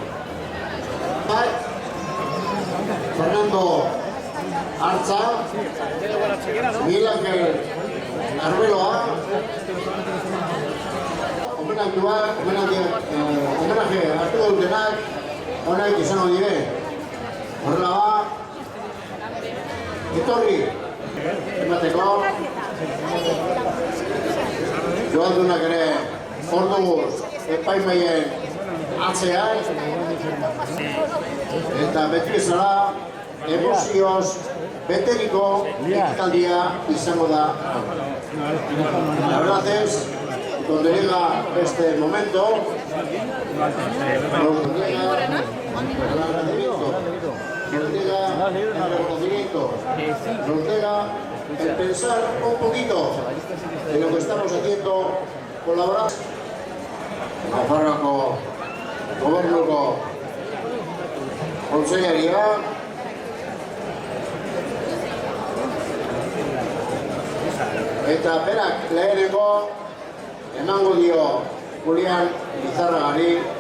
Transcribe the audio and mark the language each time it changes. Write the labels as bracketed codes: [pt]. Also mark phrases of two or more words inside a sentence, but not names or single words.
[eu] Fernando Arza, Miguel Ángel Arbeloa, homenaje hartu dutenak, honek izango dire. Horrela ba, etorri, emateko. Joaldunak ere orduz epaimaien atzean. Eta beti bezala emozioz beteriko ekitaldia izango da. [es] La verdad es, donde llega este momento, nos llega el agradecimiento, nos llega el reconocimiento, nos llega el pensar un poquito en lo que estamos haciendo, colaborar. [eu] Nafarroako Gobernuko Kontseilaria, eta berak lehenengo emango dio Julián Lizarragari.